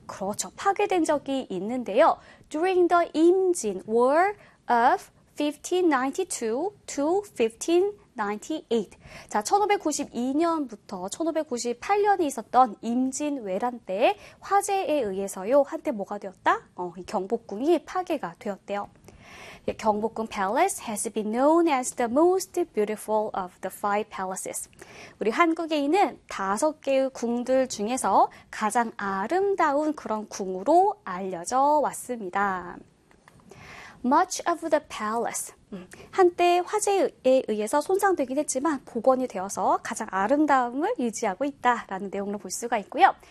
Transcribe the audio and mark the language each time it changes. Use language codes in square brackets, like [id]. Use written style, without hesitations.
[ko] 그렇죠. 파괴된 적이 있는데요. [en] During the Imjin War of 1592 to 1598. [ko] 자, 1592년부터 1598년이 있었던 임진왜란 때 화재에 의해서요. 한때 뭐가 되었다? 이 경복궁이 파괴가 되었대요. [en] 경복궁 palace has been known as the most beautiful of the five palaces. [ko] 우리 한국에 있는 다섯 개의 궁들 중에서 가장 아름다운 그런 궁으로 알려져 왔습니다. [en] Much of the palace. [ko] 한때 화재에 의해서 손상되긴 했지만 복원이 되어서 가장 아름다움을 유지하고 있다라는 내용으로 볼 수가 있고요.